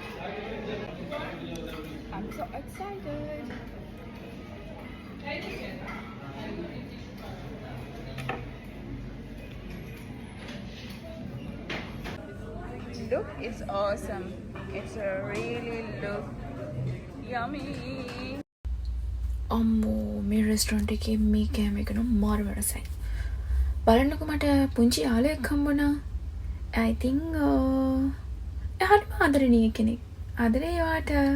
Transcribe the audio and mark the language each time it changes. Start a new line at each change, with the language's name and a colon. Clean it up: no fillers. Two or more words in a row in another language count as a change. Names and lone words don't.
English: I'm so excited. Look, it's awesome. It's a really look yummy.
Sinhala: අම්මෝ මේ රෙස්ටොරන්ට් එකේ මේ කෑම එක නම් මාරම රසයි. බලන්නකෝ මට පුංචි යාළුවෙක් හම්බුණා.
English: I think
Sinhala: හරිම ආදරණීය කෙනෙක්. ආදරේ යාට.